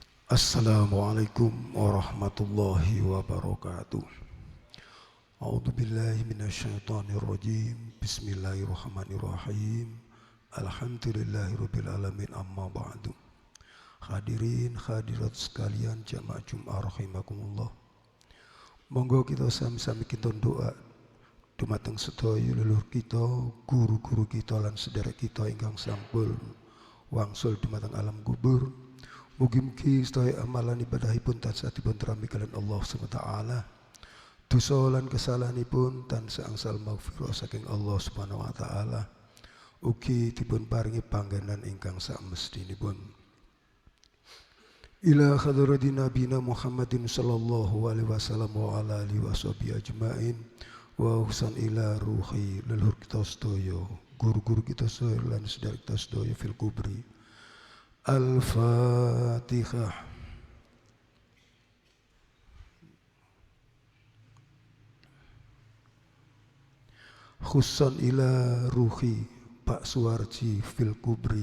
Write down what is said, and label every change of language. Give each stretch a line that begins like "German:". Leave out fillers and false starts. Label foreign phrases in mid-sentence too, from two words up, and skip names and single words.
Arabic: السلام عليكم ورحمة الله وبركاته. أعوذ بالله من الشيطان الرجيم. بسم الله الرحمن الرحيم. الحمد لله رب العالمين أما بعد.
Indonesian: Hadirin hadirat sekalian jamaah Jumat rahimakumullah.
Javanese: Monggo kita sami-sami kita doa dumateng sedaya leluhur kita, guru-guru kita lan sedherek kita ingkang sampun wangsul dumateng alam kubur. Mugi-mugi sedaya amalan ibadahipun tansah dipunterami kalian Allah SWT. Dosa lan kesalahanipun tansah angsal maghfirah saking Allah Subhanahu wa taala. Ugi dipun paringi panggenan ingkang samestinipun.
Arabic: إلى حضرة نبينا محمد صلى الله عليه وسلم وعلى آله وصحبه أجمعين و خصوصا إلى روح
Javanese: leluhur kita sedaya, guru-guru kita sedaya
Arabic: lan sedherek kita sedaya في القبر. Al-Fatihah. خصوصا إلى روح Pak Suwarji في القبر.